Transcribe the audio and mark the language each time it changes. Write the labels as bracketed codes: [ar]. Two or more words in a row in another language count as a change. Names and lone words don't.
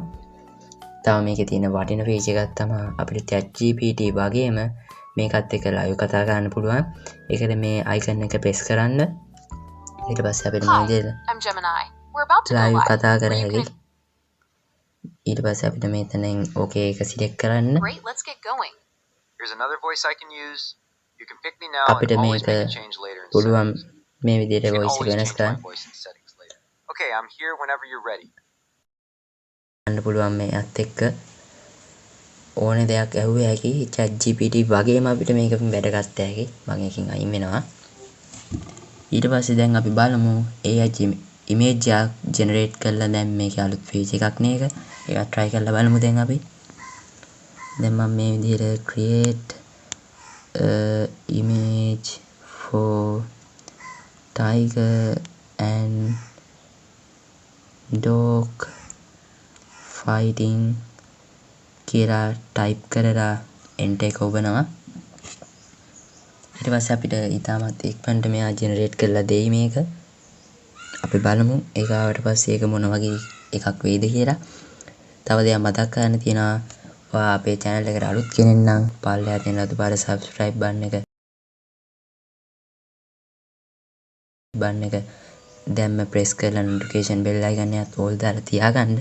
[si] තව මේකේ තියෙන වටින feature එකක් තමයි අපිට ChatGPT වගේම මේකත් එක්ක live කතා කරන්න පුළුවන්. ඒකට මේ icon එක press කරන්න. ඊට පස්සේ අපිට මේ විදිහට live කතා කර හැකි. ඊට පස්සේ අපිට මෙතනින් okay එක select කරන්න. [en] Great, let's get going. Here's another voice I can use. You can pick me now and always make a change later in [si] පුළුවන් [en] settings. [si] මේ විදිහට [en] You can [si] voice එක [en] always [si] වෙනස් [en] change my [si] කරන්න. [en] voice in settings later. Okay, I'm here whenever you're ready. [si] ගන්න පුළුවන් මේත් එක්ක ඕන දෙයක් ඇහුවේ හැකි ChatGPT වගේම අපිට මේක වැඩ ගත්ත හැකි. මම එකකින් අයින් වෙනවා. ඊට පස්සේ දැන් අපි බලමු [en] AI image [si] එකක් generate කරලා දැන් මේකේ අලුත් feature එකක් නේ ඒක. ඒක try කරලා බලමු දැන් අපි. දැන් මම මේ විදිහට [en] create image for tiger and dog fighting [si] කියලා type කරලා enter එක ඔබනවා. ඊට පස්සේ අපිට ඊටමත් ඉක්මනට මෙයා generate කරලා දෙයි මේක. අපි බලමු ඒක ආවට පස්සේ ඒක මොන වගේ එකක් වෙයිද කියලා. තව දෙයක් මතක් කරන්න තියෙනවා. ඔයා අපේ channel එකට අලුත් කෙනෙක් නම් පල්ලෙහා තියෙන රතු පාට [en] subscribe button [si] එක දැම්ම press කරලා [en] notification bell icon [si] එකත් all දාලා තියාගන්න.